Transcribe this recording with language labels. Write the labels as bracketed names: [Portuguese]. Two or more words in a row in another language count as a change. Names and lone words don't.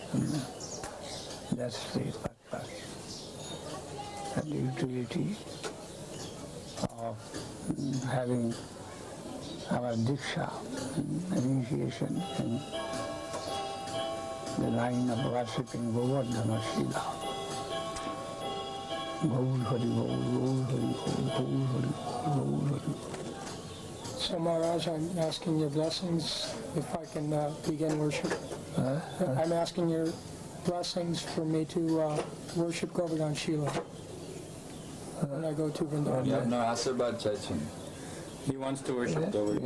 [English] That's the purpose. and utility of having our Diksha, initiation in the line of worshipping Govardhana Shila. Gaur Hari Gaur, Gaur Hari Gaur, Gaur Hari Gaur, Gaur Hari. So Maharaj, I'm asking your blessings if I can begin worship. I'm asking your blessings for me to worship Govardhan Shila when I go to Vrindavan. You have no Asabad Chachin. He wants to worship Govardhan.